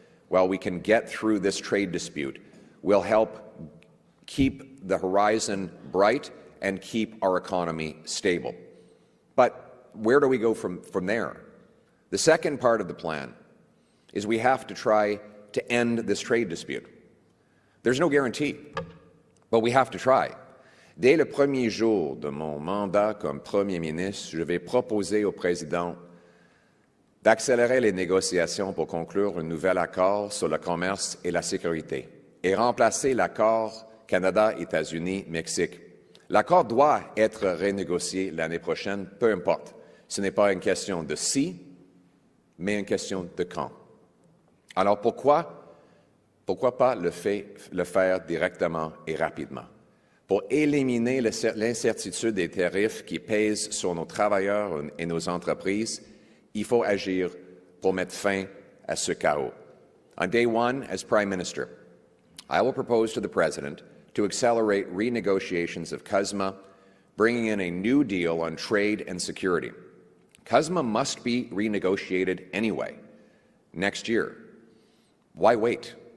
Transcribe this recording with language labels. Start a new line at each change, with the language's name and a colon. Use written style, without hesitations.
English: While we can get through this trade dispute, will help keep the horizon bright and keep our economy stable. But where do we go from there? The second part of the plan is we have to try to end this trade dispute. There's no guarantee, but we have to try.
French: Dès le premier jour de mon mandat comme Premier ministre, je vais proposer au président d'accélérer les négociations pour conclure un nouvel accord sur le commerce et la sécurité et remplacer l'accord Canada-États-Unis-Mexique. L'accord doit être renégocié l'année prochaine, peu importe. Ce n'est pas une question de si, mais une question de quand. Alors pourquoi pas le faire directement et rapidement? Pour éliminer l'incertitude des tarifs qui pèsent sur nos travailleurs et nos entreprises, il faut agir pour mettre fin à ce chaos.
English: On day one, as Prime Minister, I will propose to the President to accelerate renegotiations of CUSMA, bringing in a new deal on trade and security. CUSMA must be renegotiated anyway, next year. Why wait?